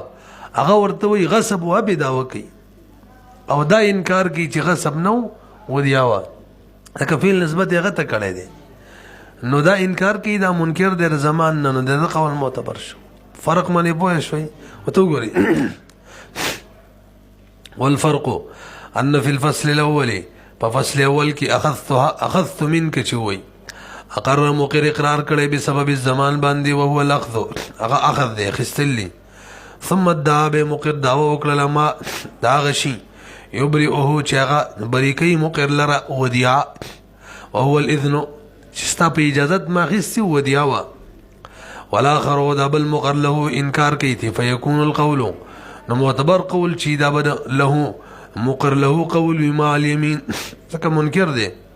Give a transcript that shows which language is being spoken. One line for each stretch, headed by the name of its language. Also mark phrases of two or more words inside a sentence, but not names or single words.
Pashto: هغه ورته وایي غصب وه بې دعوه کوي او دا انکار کوي چې غصب نه و ودیعه وه ځکه فعل نسبت یې هغه ته کړی دی. نو دا انکار کوي دا منکر دی د زمان نه. نو د ده قول معتبر شو. فرق منې پوه شوئ؟ ورته وګورئ.
Arabic: والفرق ان فی الفصل الاول
Pashto: په فصل اول کې
Arabic: اخذت منک
Pashto: چې وایي اقر مقر اقرار کړی
Arabic: بسبب الزمان
Pashto: باندې
Arabic: وهو الاخذ
Pashto: هغه اخذ دی اخیستل دي.
Arabic: ثم ادعا
Pashto: به مقر دعوه وکړله ما دا هغه شي یبرئه چې هغه بري کوي مقر لره ودیعه
Arabic: وهو الاذن
Pashto: چې ستا په اجازت ما اخیستې ودیعه وه. والآخر و دا بل مقر له انکار کوي
Arabic: فیکون القول
Pashto: نو معتبر قول چې دا به له مقر له قول وي
Arabic: مع الیمین
Pashto: ځکه منکر دی.